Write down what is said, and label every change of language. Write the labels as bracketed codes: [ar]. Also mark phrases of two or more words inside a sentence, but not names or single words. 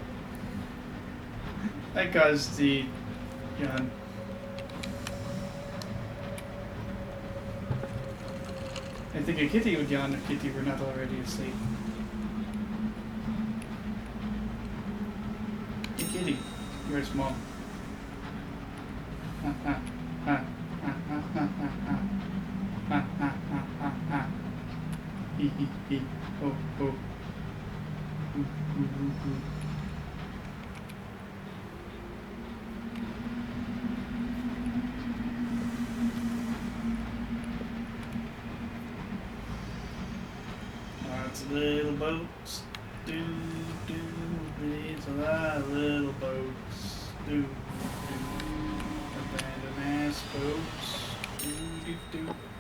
[en] That caused the yawn. I think a kitty would yawn if kitty were not already asleep. Hey kitty, you're small. Ha ha ha ha ha ha ha ha ha ha ha ha. Hee hee hee. Ho ho. Ooh, ooh, ooh, ooh. Lots of little boats, do do, there's a lot of little boats, do do, abandoned ass boats, do do do.